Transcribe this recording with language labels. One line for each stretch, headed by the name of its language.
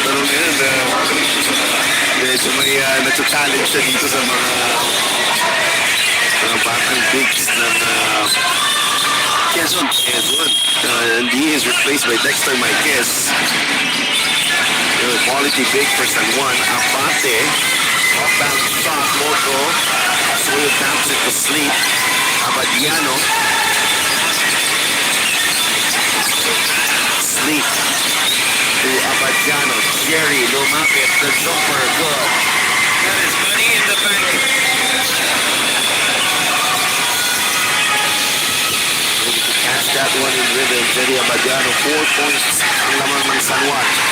Filipino: Pero ngayon, medyo may nasa-challenge siya dito sa mga batang bigs ng Quezon. Quezon.
English: And he is replaced by Dexter Marquez. Quality big for San Juan. Abate. Off balance shot. Moto. Soyo taps it to sleep. Abadiano. Sleep. To Abadiano. Jerry lumapit. The jumper. Good. That is money in the bank. Able to catch that one in rhythm. Jerry Abadiano.
Filipino: 4 points ang lamang ng San Juan.